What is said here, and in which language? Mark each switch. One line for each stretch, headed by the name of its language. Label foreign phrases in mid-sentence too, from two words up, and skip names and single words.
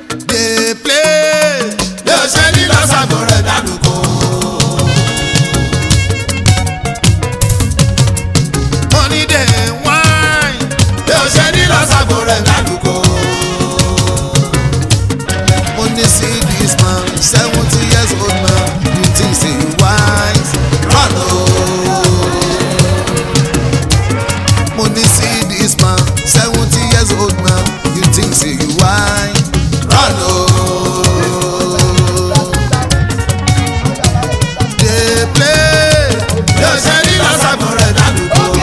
Nigerian Pidgin: Dey play.
Yoruba: Bí o ṣe ní lọ sàgbọ̀n rẹ̀ dánù kó. Mo ní
Nigerian Pidgin: dey whine.
Yoruba: Bí o ṣe ní lọ sàgbọ̀n rẹ̀ dánù kó. Mo ní
Nigerian Pidgin: see this man, seventy years old man, you think say you wise? Run o.
Yoruba: Mo ní
Nigerian Pidgin: see this man, seventy years old man, you think say you wise? Run o. Dey play.
Yoruba: Bí o ṣe ní lọ sàgbọ̀n rẹ̀ dánù kó.